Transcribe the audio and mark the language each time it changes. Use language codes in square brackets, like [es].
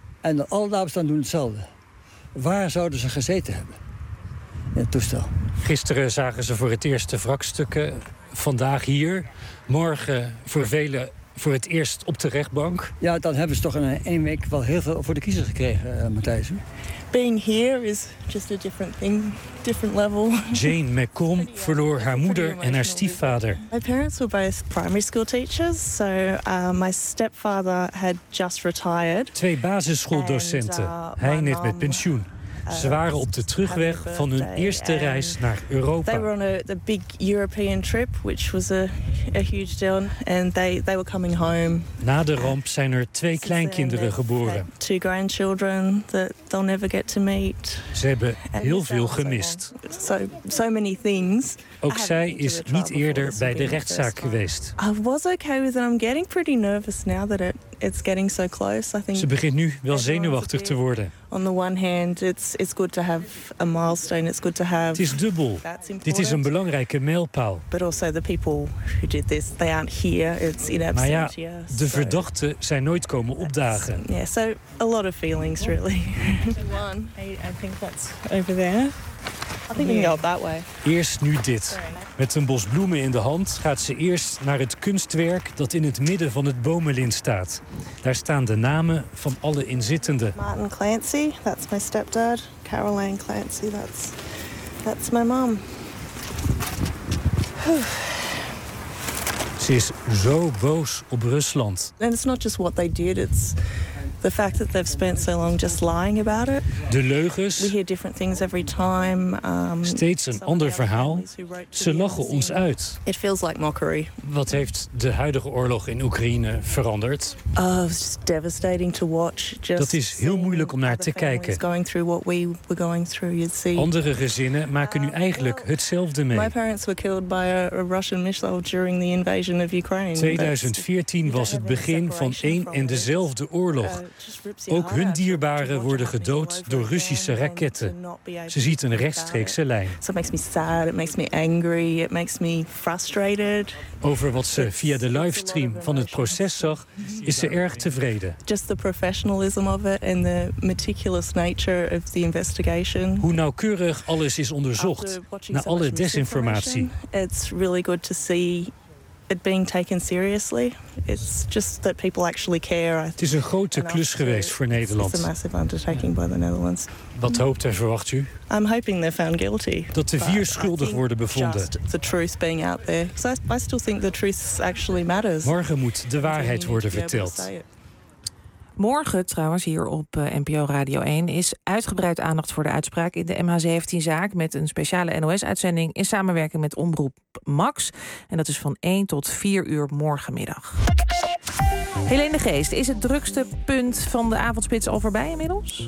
[nl] En alle dames dan doen hetzelfde. Waar zouden ze gezeten hebben in het toestel? Gisteren zagen ze voor het eerst de wrakstukken. Vandaag hier. Morgen voor velen voor het eerst op de rechtbank. Ja, dan hebben ze toch in één week wel heel veel voor de kiezer gekregen, Matthijs. [en] Being here is just a different thing, different level. [nl] Jane McComb verloor haar moeder en haar stiefvader. [en] My parents were both primary school teachers, so my stepfather had just retired. [nl] Twee basisschooldocenten. Hij net met pensioen. Ze waren op de terugweg van hun eerste reis naar Europa. [en] They were on a big European trip, which was a huge deal, and they were coming home. [nl] Na de ramp zijn er twee kleinkinderen geboren. [en] Two grandchildren that they'll never get to meet. [nl] Ze hebben heel veel gemist. [en] So many things. [nl] Ook zij is niet eerder bij de rechtszaak geweest. [en] I was okay with it. I'm getting pretty nervous now that it's getting so close. I think [nl] ze begint nu wel zenuwachtig te worden. [en] On the one hand, it's good to have a milestone. It's good to have. [nl] Het is dubbel. Dit is een belangrijke mijlpaal. [en] But also the people who did this, they aren't here. It's in absentia. [nl] Maar ja, de verdachten zijn nooit komen opdagen. [en] Yeah, so a lot of feelings really. One, I think that's over there. I think we can go up that way. [nl] Eerst nu dit. Met een bos bloemen in de hand gaat ze eerst naar het kunstwerk dat in het midden van het bomenlint staat. Daar staan de namen van alle inzittenden. [en] Martin Clancy, that's my stepdad. Caroline Clancy, that's my mom. [nl] Ze is zo boos op Rusland. [en] And it's not just what they did, it's the fact that they've spent so long just lying about it. [nl] De leugens. [en] We hear different things every time. [nl] Steeds een ander verhaal. Ze lachen ons uit. [en] It feels like mockery. [nl] Wat heeft de huidige oorlog in Oekraïne veranderd? [en] It's just devastating to watch. Just [nl] dat is heel moeilijk om naar te kijken. [en] Going through what we were going through, you'd see. [nl] Andere gezinnen maken nu eigenlijk hetzelfde mee. [en] My parents were killed by a Russian missile during the invasion of Ukraine. [nl] 2014 was het begin van één en dezelfde oorlog. Ook hun dierbaren worden gedood door Russische raketten. Ze ziet een rechtstreekse lijn. [en] So it makes me sad, it makes me angry, it makes me frustrated. [nl] Over wat ze via de livestream van het proces zag, is ze erg tevreden. [en] Just the professionalism of it and the meticulous nature of the investigation. [nl] Hoe nauwkeurig alles is onderzocht na alle desinformatie. [en] It's really good to see it being taken seriously. It's just that people actually care. [nl] Het is een grote klus geweest voor Nederland. [en] It's a massive undertaking by the Netherlands. [nl] Wat hoopt en verwacht u? [en] I'm hoping they're found guilty. [nl] Dat de vier schuldig worden bevonden. [en] Just the truth being out there. So I still think the truth actually matters. [nl] Morgen moet de waarheid worden verteld. Morgen trouwens hier op NPO Radio 1 is uitgebreid aandacht voor de uitspraak in de MH17-zaak met een speciale NOS-uitzending in samenwerking met Omroep Max. En dat is van 1 tot 4 uur morgenmiddag. Helene Geest, is het drukste punt van de avondspits al voorbij inmiddels?